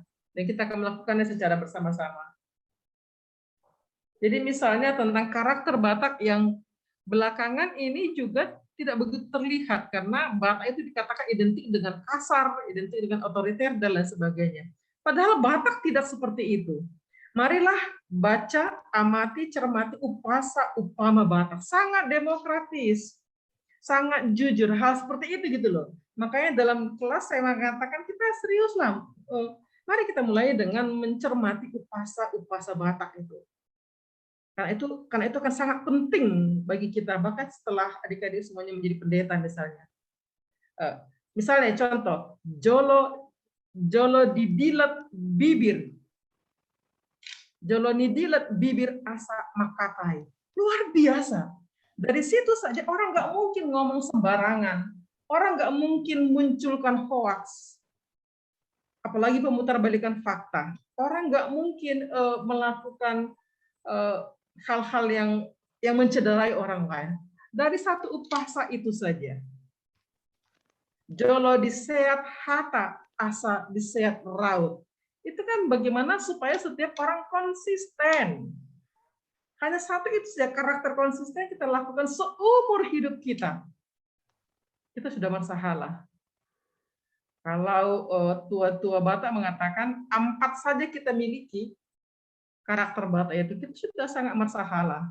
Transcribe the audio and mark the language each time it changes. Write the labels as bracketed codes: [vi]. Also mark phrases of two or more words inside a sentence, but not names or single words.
[id] Dan kita akan melakukannya secara bersama-sama. Jadi misalnya tentang karakter Batak yang belakangan ini juga tidak begitu terlihat karena Batak itu dikatakan identik dengan kasar, identik dengan otoriter, dan lain sebagainya. Padahal Batak tidak seperti itu. Marilah baca, amati, cermati upasa upama Batak. Sangat demokratis, sangat jujur, hal seperti itu gitu loh. Makanya dalam kelas saya mengatakan kita serius lah. Mari kita mulai dengan mencermati upasa Batak itu. Karena itu kan sangat penting bagi kita, bahkan setelah adik-adik semuanya menjadi pendeta misalnya. Misalnya contoh, [bbc] jolo didilat bibir. Jolo didilat bibir asa makatai. [id] Luar biasa. Dari situ saja orang nggak mungkin ngomong sembarangan. Orang nggak mungkin munculkan hoaks. Apalagi pemutarbalikan fakta. Orang nggak mungkin melakukan hal-hal yang mencederai orang lain. Dari satu upasa itu saja. [bbc] Jolo diseat hata, asa diseat raut. [id] Itu kan bagaimana supaya setiap orang konsisten. Hanya satu itu saja karakter konsisten kita lakukan seumur hidup kita. itu sudah masalah. Kalau tua-tua Batak mengatakan 4 saja kita miliki, karakter Batak itu sudah sangat masalah.